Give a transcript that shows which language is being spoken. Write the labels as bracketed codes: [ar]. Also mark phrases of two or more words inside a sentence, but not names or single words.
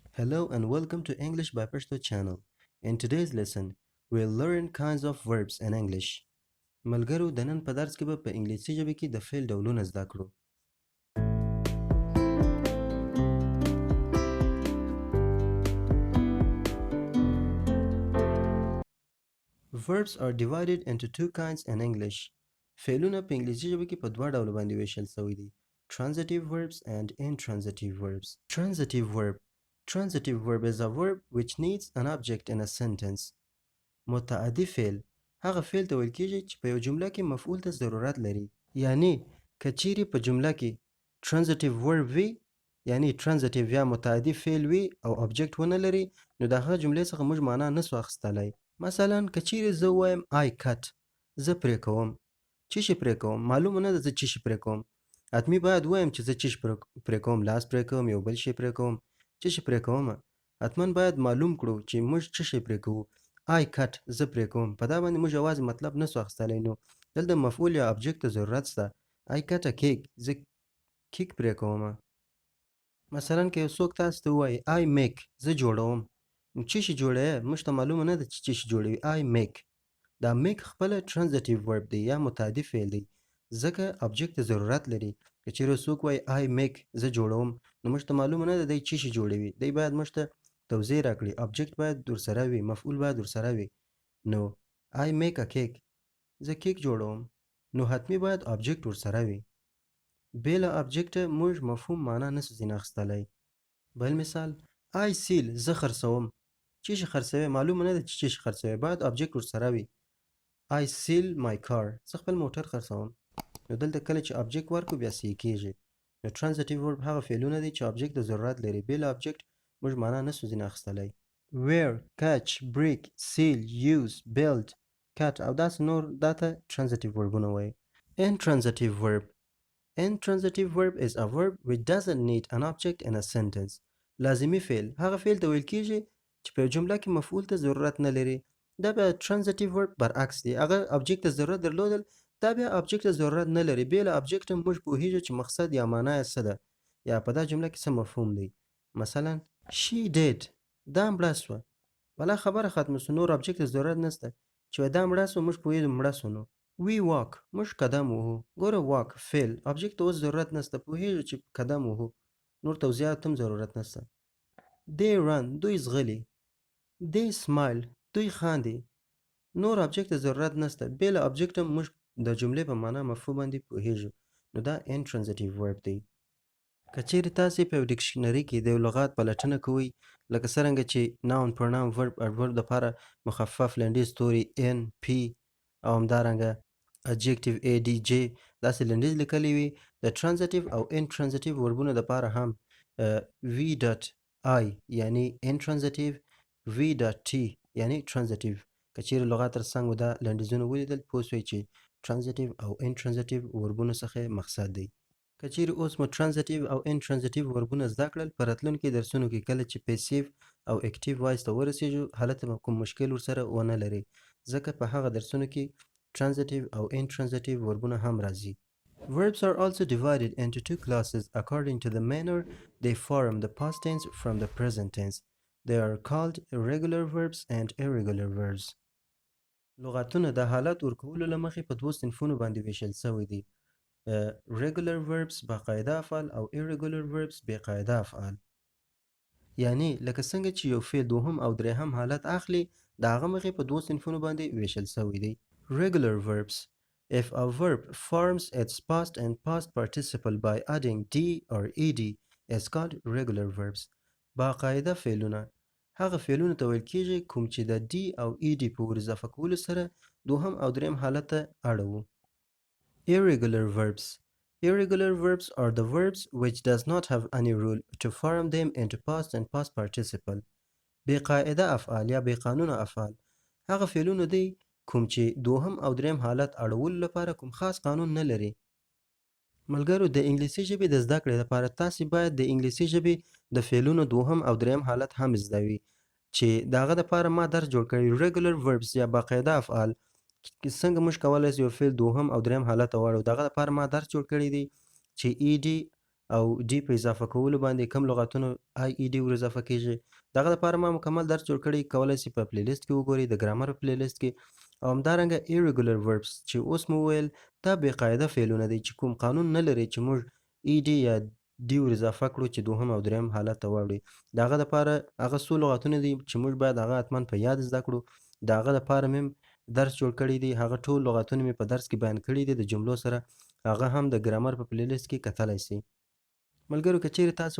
[en] Hello and welcome to English by Pashto channel. In today's lesson, we'll learn kinds of verbs in English. [ps] ملګرو د نن په درس کې به په انګلیسي ژبه کې د فعل ډولونه زده کړو. [en] Verbs are divided into two kinds in English. [ps] فعلونه په انګلیسي ژبه کې په دوه ډول باندې ویشل شوي دي. [en] Transitive verbs and intransitive verbs. Transitive verb is a verb which needs an object in a sentence. [ps] متعدی فعل هغه فعل ته ویل کېږي چې په یو جمله کې مفعول ته ضرورت لري. یعنی که چیرې په جمله کې [en] transitive verb [ps] وي یعنی transitive یا متعدی فعل وي او object ونه لري نو د هغه جملې څخه موږ معنا نسو اخیستلی. مثلا که چیرې زه ووایم [en] I cut [ps] زه پرې کوم. څه شي پرې کوم؟ معلومه نه ده زه څه شي پرې کوم. حتمي باید ووایم چې زه څه شي پرې کوم. لاس پرې کوم، یو بل شی پرې کوم. څه شي پرې کوم؟ حتما باید معلوم کړو چې موږ څه شی پرې کوو. [en] I cut [ps] زه پرې کوم. په دا باندې موږ یوازې مطلب نسو اخیستلی نو دلته مفعول یا object ته ضرورت شته. [en] I cut a cake [ps] زه کیک پرې کوم. مثلا که یو څوک تاسو ته ووایي [en] I make [ps] زه جوړوم نو څه شي جوړوې؟ موږ ته معلومه نه ده چې څه شي جوړوي. [en] I make [ps] دا make خپله [en] transitive verb [ps] دی یا متعدی فعل دی ځکه object ته ضرورت لري. که چیرې څوک وایي [en] I make [ps] زه جوړوم نو موږ ته معلومه نه ده دی څه شي جوړوي. دی باید موږ ته توضیح راکړي. object باید ورسره وي، مفعول باید ورسره وي. نو [en] I make a cake [ps] زه کیک جوړوم نو حتمي باید object ورسره وي. بې له object موږ مفهوم معنا نسو ځینې اخیستلی. بل مثال [en] I seal [ps] زه خرڅوم. څه شي خرڅوي؟ معلومه نه ده چې څه شي خرڅوي. باید object ورسره وي. [en] I seal my car [ps] زه خپل موټر خرڅوم. نو دلته کله چې object ورکړو بیا صحیح کېږي. نو [en] transitive verb [ps] هغه فعلونه دي چې object ته ضرورت لري. بې له object موږ معنا نسو ځینې اخیستلی. [en] wear catch break seal use build cut [ps] او داسې نور دا ته [en] transitive verbونه [ps] وایي. [en] Intransitive verb is a verb which doesn't need an object in a sentence. [ps] لازمي فعل هغه فعل ته ویل کېږي چې په جمله کې مفعول ته ضرورت نه لري. دا بیا [en] transitive verb [ps] برعکس دی. هغه object ته ضرورت درلودل دا بیا object ته ضرورت نه لري. بې له object موږ پوهیږو چې مقصد یا معنا یې څه ده یا په دا جمله کې څه مفهوم دی. مثلا [en] she did [ps] دا مړه سوه. بله خبره ختمه سو. نور object ته ضرورت نسته چې دا مړه سوه موږ پوهیږو مړه سو. نو [en] we walk [ps] موږ قدم وهو. ګوره walk فعل object ته اوس ضرورت نسته. پوهیږو چې قدم وهو. نور توضیحات هم ضرورت نسته. [en] they run [ps] دوی ځغلي. [en] they smile [ps] دوی خاندي. نور object ته ضرورت نسته. بې له object موږ د جملې په معنا مفهوم باندې پوهیږو. نو دا [en] intransitive verb [ps] دی. که چیرې تاسې په یو ډکشنري کې د یو لغات پلټنه کوئ لکه څرنګه چې [en] noun pronoun verb adverb [ps] دپاره مخفف لنډیز توري n p او همدارنګه adjective adj داسې لنډیز لیکلی وي د transitive او intransitive وربونه دپاره هم v.i یعنی intransitive v.t یعنی transitive. که چیرې لغات تر څنګ دا لنډیزونه ولیدل پوه سوئ چې transitive او intransitive وربونو څخه مقصد دی. که چیرې اوس مو transitive او intransitive وربونه زده کړل په راتلونکي درسونو کې کله چې passive او [en] active voice [ps] ته ورسېږو هلته به کوم مشکل ورسره ونه لري ځکه په هغه درسونو کې transitive او intransitive وربونه هم راځي. [en] Verbs are also divided into two classes according to the manner they form the past tense from the present tense. They are called regular verbs and irregular verbs. [ps] لغتونه د حالت ورکولو له مخې په دوو صنفونو باندې ویشل شوي دي. [en] regular verbs [ps] باقاعده افعال او [en] irregular verbs [ps] بېقاعده افعال. یعنی لکه څنګه چې یو فعل دوهم او درېهم حالت اخلي د هغه مخې په دوو صنفونو باندې ویشل شوي دي. [en] regular verbs if a verb forms its past and past participle by adding d or ed is called regular verbs. [ps] باقاعده فعلونه هغه فعلونه ته ویل کېږي کوم چې د d او ed په ور اضافه کولو سره دوهم او درېیم حالت ته اړوو. [en] Irregular verbs are the verbs which does not have any rule to form them into past and past participle. [ps] بېقاعده افعال یا بېقانونه افعال هغه فعلونه دی کوم چې دوهم او درېیم حالت اړولو لپاره کوم خاص قانون نه لري. ملګرو د انګلیسي ژبې د زده کړې لپاره تاسې باید د انګلیسي ژبې د فعلونو دوهم او درېیم حالت هم زده وي چې د هغه دپاره ما درس جوړ کړی [en] regular verbs [ps] یا باقاعده افعال څنګه موږ کولی سو یو فعل دوهم او درېیم حالت ته واړو. د هغه دپاره ما درس جوړ کړی دی چې ed او ډي په اضافه کولو باندې کم لغتونو آی ای ډي ور اضافه کیږي دغه لپاره ما مکمل درس جوړ کړی کولای شئ په پلی لیست کې وګورئ د ګرامر په پلی لیست کې او همدارنګه [en] irregular verbs [ps] چې اوس مو وویل دا بې قاعده فعلونه دي چې کوم قانون نه لري چې موږ ای ډي یا ډي ور اضافه کړو چې دوهم او دریم حالت ته واوړي د هغه دپاره هغه څو لغتونه دي چې موږ باید هغه حتما په یاد زده کړو د هغه دپاره مې درس جوړ کړی دی هغه ټول لغتونه مې په درس کې بیان کړي دي د جملو سره هغه هم د ګرامر په پلی لیست کې کتلی سئ ملګرو که چیرې تاسو